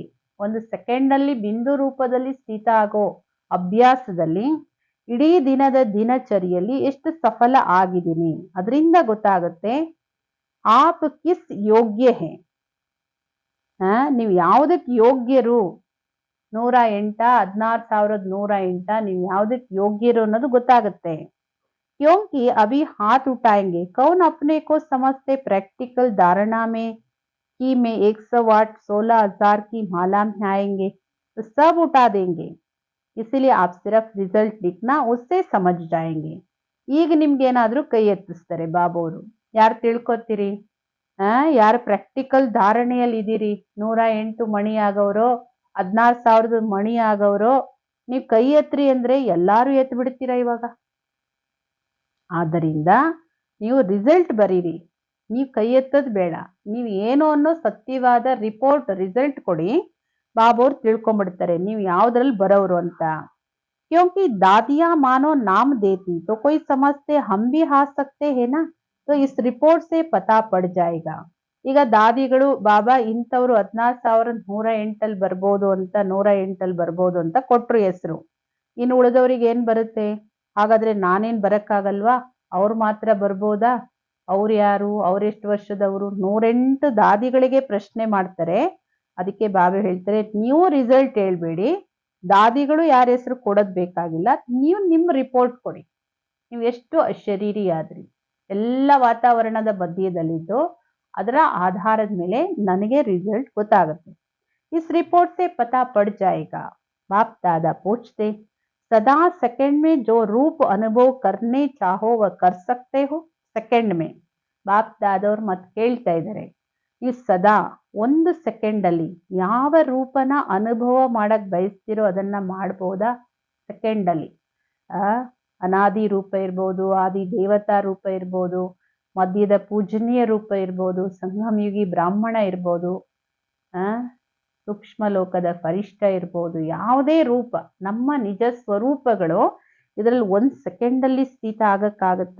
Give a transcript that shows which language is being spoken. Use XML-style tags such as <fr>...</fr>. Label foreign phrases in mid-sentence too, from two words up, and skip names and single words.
<kn>ಒಂದು ಸೆಕೆಂಡ್ ಅಲ್ಲಿ ಬಿಂದು ರೂಪದಲ್ಲಿ ಸ್ಥಿತ ಆಗೋ ಅಭ್ಯಾಸದಲ್ಲಿ ಇಡೀ ದಿನದ ದಿನಚರಿಯಲ್ಲಿ ಎಷ್ಟು ಸಫಲ ಆಗಿದ್ದೀನಿ ಅದರಿಂದ ಗೊತ್ತಾಗುತ್ತೆ.</kn> <hi>आप किस योग्य है,</hi> <kn>ನೀವು ಯಾವುದಕ್ಕೆ ಯೋಗ್ಯರು, 108 16,108 ನೀವು ಯಾವುದಕ್ಕೆ ಯೋಗ್ಯರು ಅನ್ನೋದು ಗೊತ್ತಾಗುತ್ತೆ.</kn> <hi>क्योंकि अभी हाथ उठाएंगे कौन अपने को समझते प्रैक्टिकल धारणा में कि मैं 100 वाट 16,000 की माला में आएंगे तो सब उठा देंगे. इसलिए आप सिर्फ रिजल्ट लिखना उससे समझ जाएंगे.</hi> <kn>ಈಗ ನಿಮ್ಗೆ ಏನಾದ್ರೂ ಕೈ ಎತ್ತಿಸ್ತಾರೆ ಬಾಬೋರು, ಯಾರು ತಿಳ್ಕೊತೀರಿ? ಯಾರು ಪ್ರಾಕ್ಟಿಕಲ್ ಧಾರಣೆಯಲ್ಲಿ ಇದೀರಿ? 108 ಮಣಿ ಆಗೋರು, 16,000 ಮಣಿ ಆಗೋರು, ನೀವು ಕೈ ಎತ್ರಿ ಅಂದ್ರೆ ಎಲ್ಲಾರು ಎತ್ ಬಿಡ್ತೀರಾ ಇವಾಗ. ಆದ್ದರಿಂದ ನೀವು ರಿಸಲ್ಟ್ ಬರೀರಿ, ನೀವು ಕೈ ಎತ್ತೋದು ಬೇಡ. ನೀವು ಏನು ಅನ್ನೋ ಸತ್ಯವಾದ ರಿಪೋರ್ಟ್ ರಿಸಲ್ಟ್ ಕೊಡಿ, ಬಾಬೋರು ತಿಳ್ಕೊಂಡ್ಬಿಡ್ತಾರೆ ನೀವು ಯಾವ್ದ್ರಲ್ಲಿ ಬರೋರು ಅಂತ.</kn> <hi>क्योंकि दादियां मानो नाम देती तो कोई समझते हम भी आ सकते हैं ना, तो इस रिपोर्ट से पता पड़ जाएगा.</hi> <kn>ಈಗ ದಾದಿಗಳು ಬಾಬಾ ಇಂಥವ್ರು 16,108 ಬರ್ಬೋದು ಅಂತ 108 ಬರ್ಬೋದು ಅಂತ ಕೊಟ್ರು ಹೆಸರು. ಇನ್ನು ಉಳಿದವ್ರಿಗೆ ಏನ್ ಬರುತ್ತೆ? ಹಾಗಾದ್ರೆ ನಾನೇನ್ ಬರಕ್ಕಾಗಲ್ವಾ? ಅವ್ರು ಮಾತ್ರ ಬರ್ಬೋದಾ? ಅವ್ರು ಯಾರು? ಅವ್ರೆಷ್ಟು ವರ್ಷದವರು? 108 ದಾದಿಗಳಿಗೆ ಪ್ರಶ್ನೆ ಮಾಡ್ತಾರೆ. ಅದಕ್ಕೆ ಬಾಬಾ ಹೇಳ್ತಾರೆ ನೀವು ರಿಸಲ್ಟ್ ಹೇಳ್ಬೇಡಿ, ದಾದಿಗಳು ಯಾರ ಹೆಸರು ಕೊಡೋದ್ ಬೇಕಾಗಿಲ್ಲ, ನೀವು ನಿಮ್ಮ ರಿಪೋರ್ಟ್ ಕೊಡಿ. ನೀವು ಎಷ್ಟು ಅಶರೀರಿ ಆದ್ರಿ, ಎಲ್ಲ ವಾತಾವರಣದ ಮಧ್ಯದಲ್ಲಿದ್ದು ಅದರ ಆಧಾರದ ಮೇಲೆ ನನಗೆ ರಿಸಲ್ಟ್ ಗೊತ್ತಾಗುತ್ತೆ.</kn> <hi>इस रिपोर्ट से पता पड़ जाएगा. बाप दादा ಪೂछते सदा सेकंड में जो रूप अनुभव करने चाहो वह कर सकते हो. सेकंड में</hi> <kn>ಬಾಪ್ ದಾದವ್ರು ಮತ್ತೆ ಕೇಳ್ತಾ ಇದ್ದಾರೆ, ನೀವು ಸದಾ ಒಂದು ಸೆಕೆಂಡ್ ಅಲ್ಲಿ ಯಾವ ರೂಪನ ಅನುಭವ ಮಾಡಕ್ ಬಯಸ್ತಿರೋ ಅದನ್ನ ಮಾಡ್ಬೋದಾ? ಸೆಕೆಂಡ್ ಅಲ್ಲಿ ಅನಾದಿ ರೂಪ ಇರ್ಬೋದು, ಆದಿ ದೇವತಾ ರೂಪ ಇರ್ಬೋದು, ಮಧ್ಯದ ಪೂಜನೀಯ ರೂಪ ಇರ್ಬೋದು, ಸಂಗಮಯುಗಿ ಬ್ರಾಹ್ಮಣ ಇರ್ಬೋದು, ಸೂಕ್ಷ್ಮ ಲೋಕದ ಫರಿಷ್ಠ ಇರ್ಬೋದು, ಯಾವುದೇ ರೂಪ ನಮ್ಮ ನಿಜ ಸ್ವರೂಪಗಳು ಇದರಲ್ಲಿ 1 ಸೆಕೆಂಡ್ ಅಲ್ಲಿ ಸ್ಥಿತ ಆಗಕ್ಕಾಗತ್ತಾ?</kn>